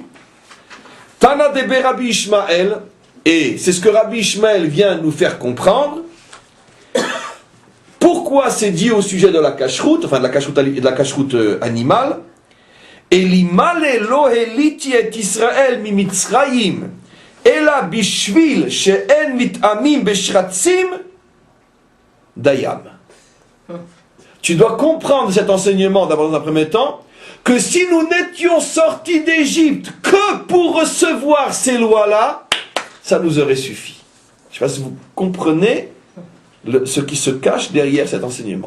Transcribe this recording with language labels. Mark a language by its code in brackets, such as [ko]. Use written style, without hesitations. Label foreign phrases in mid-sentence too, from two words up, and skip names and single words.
[arc] תנא דרבי ישמעאל, [fr] et c'est ce que Rabbi Ishmael vient nous faire comprendre. Pourquoi c'est dit au sujet de la cacheroute, enfin de la cacheroute animale? [he] אילמלא לא העליתי את ישראל ממצרים. אלא בשביל שאין מטמאים בשרצים דיים. [fr] Tu dois comprendre cet enseignement d'abord dans un premier temps, que si nous n'étions sortis d'Égypte que pour recevoir ces lois-là, ça nous aurait suffi. Je ne sais pas si vous comprenez ce qui se cache derrière cet enseignement.